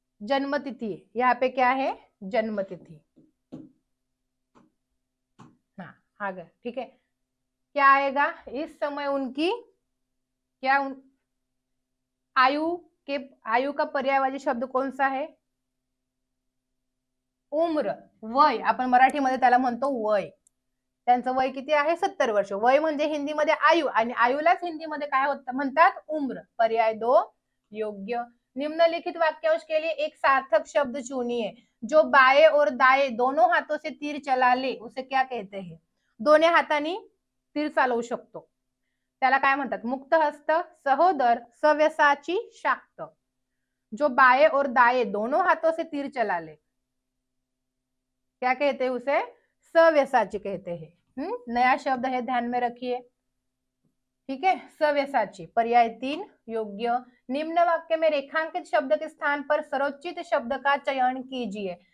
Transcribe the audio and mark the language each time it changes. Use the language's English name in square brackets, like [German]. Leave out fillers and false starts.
[Hindi] जन्मतिथि, यहाँ पे क्या है? जन्मतिथि। हाँ, आ गया। ठीक है, क्या आएगा? इस समय उनकी क्या आयु का पर्यायवाची शब्द कौन सा है? [Marathi] उम्र, वय, आपण मराठीमध्ये त्याला म्हणतो वय। त्यांचं वय किती आहे? 70 वर्ष। वय म्हणजे हिंदीमध्ये आयु, आणि आयुलाच हिंदीमध्ये काय होतं म्हणतात? [Hindi] उम्र। पर्याय 2 योग्य। निम्नलिखित वाक्यांश के लिए एक सार्थक शब्द चुनिए। जो बाएं और दाएं दोनों हाथों से तीर चला ले उसे क्या कहते हैं? [Marathi] दोन्ही हातांनी तीर चालवू शकतो त्याला काय म्हणतात? [Hindi] मुक्तहस्त, सहोदर, सव्यसाची, शाक्त। जो बाएं और दाएं दोनों हाथों से तीर चला ले क्या कहते हैं? उसे सव्यसाची कहते हैं। नया शब्द है, ध्यान में रखिए। ठीक है, सव्यसाची। पर्याय 3 योग्य। निम्न वाक्य में रेखांकित शब्द के स्थान पर सर्वोचित शब्द का चयन कीजिए।